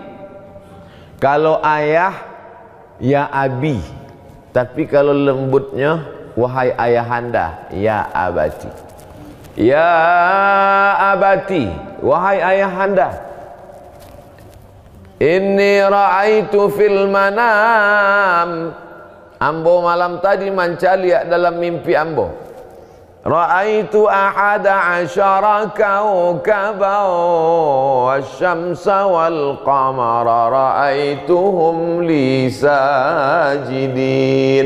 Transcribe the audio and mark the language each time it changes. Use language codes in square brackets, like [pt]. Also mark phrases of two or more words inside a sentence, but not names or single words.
[id] Kalau ayah, [ar] يا أبي. [id] Tapi kalau lembutnya, wahai ayahanda, [ar] يا أبت. يا أبت, [id] wahai ayahanda. [ar] إني رأيت في المنام. [min] Ambo malam tadi mencari dalam mimpi ambo. [ar] رأيت أحد عشر كوكبا والشمس والقمر رأيتهم لي ساجدين.